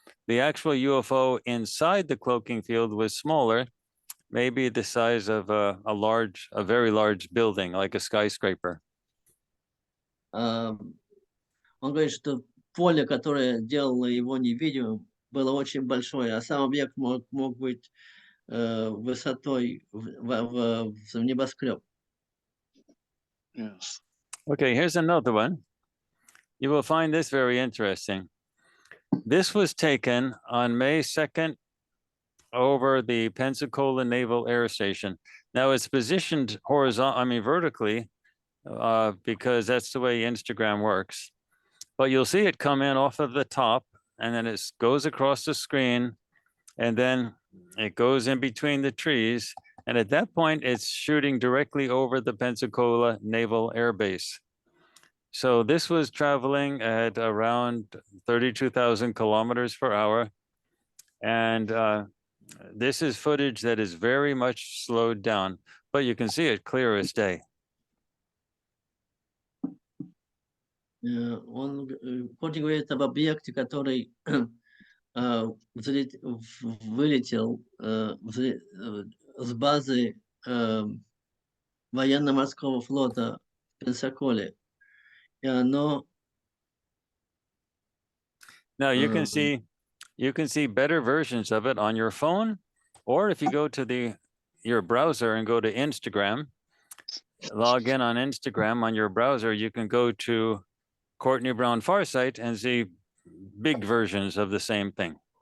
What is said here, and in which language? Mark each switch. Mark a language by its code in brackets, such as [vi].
[en] The actual UFO inside the cloaking field was smaller, maybe the size of a very large building, like a skyscraper. [ru] Он говорит, что поле, которое делало его невидимым, было очень большое, а сам объект мог быть высотой в небоскреб. [en] Yes. Okay, here's another one. You will find this very interesting. This was taken on May 2nd over the Pensacola Naval Air Station. Now it's positioned vertically, because that's the way Instagram works. But you'll see it come in off of the top, and then it goes across the screen, and then it goes in between the trees. And at that point, it's shooting directly over the Pensacola Naval Air Base. So this was traveling at around 32,000 kilometers per hour. And this is footage that is very much slowed down, but you can see it clear as day. [ru] Courtney говорит об объекте, который вылетел с базы военно-морского флота в Пенсаколе. И оно... [en] Now you can see better versions of it on your phone, or if you go to your browser and go to Instagram, log in on Instagram on your browser, you can go to Courtney Brown Farsight and see big versions of the same thing.